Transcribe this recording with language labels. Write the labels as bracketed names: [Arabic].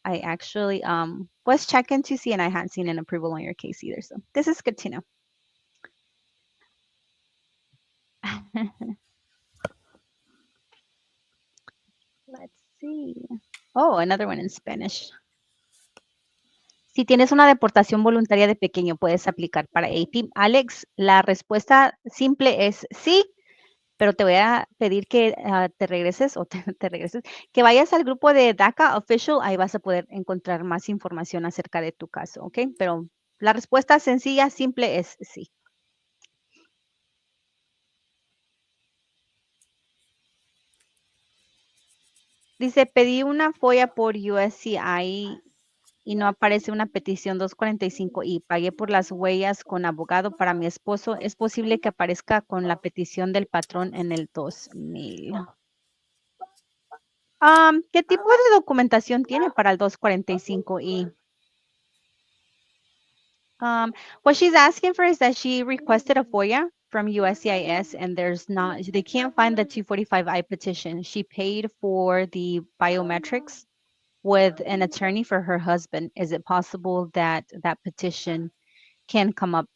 [English] I actually was checking to see, and I hadn't seen an approval on your case either. So this is good to know. see. Oh, another one in Spanish. [Spanish] Si tienes una deportación voluntaria de pequeño, puedes aplicar para AP. Alex, la respuesta simple es sí, pero te voy a pedir que te regreses o te regreses, que vayas al grupo de DACA Official, ahí vas a poder encontrar más información acerca de tu caso, ¿ok? Pero la respuesta sencilla, simple es sí. Dice, pedí una FOIA por USCI y no aparece una petición 245 y pagué por las huellas con abogado para mi esposo. Es posible que aparezca con la petición del patrón en el 2000. ¿Qué tipo de documentación tiene para el 245i? [English] What she's asking for is that she requested a FOIA from USCIS and there's not, they can't find the 245I petition. She paid for the biometrics with an attorney for her husband. Is it possible that that petition can come up?